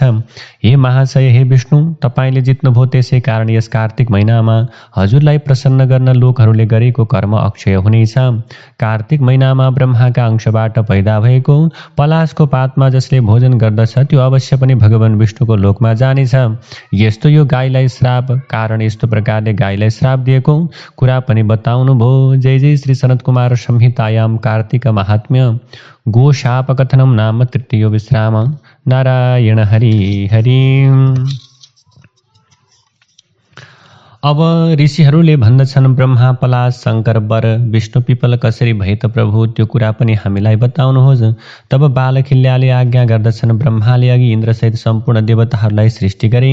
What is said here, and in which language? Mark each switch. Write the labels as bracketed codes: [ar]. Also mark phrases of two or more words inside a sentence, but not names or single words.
[ne] हे महाशय, हे विष्णु, तपाईँले जित्नुभयो, त्यसै कारण यस कार्तिक महिनामा हजुरलाई प्रसन्न गर्न लोकहरूले गरेको कर्म अक्षय हुनेछ। कार्तिक महिनामा ब्रह्माका अंशबाट पैदा भएको पलासको पातमा जसले भोजन गर्दछ त्यो अवश्य पनि भगवान विष्णुको लोकमा जानेछ। यस्तो यो गाईलाई श्राप कारण यस्तो प्रकारले गाईलाई श्राप दिएको कुरा पनि बताउनु भयो। [sa] जय जय श्री सनत कुमार संहितायाम कार्तिक महात्म्य गो शाप कथनम नाम तृतीय विश्राम। [ne] नारायण हरि हरि। अब ऋषिहरूले भन्दछन्, ब्रह्मा, पलाश, शङ्कर, वर, विष्णु, पिपल कसरी भए त प्रभु, त्यो कुरा पनि हामीलाई बताउनुहोस्। तब बालखिल्याले आज्ञा गर्दछन्, ब्रह्माले अघि इन्द्रसहित सम्पूर्ण देवताहरूलाई सृष्टि गरे।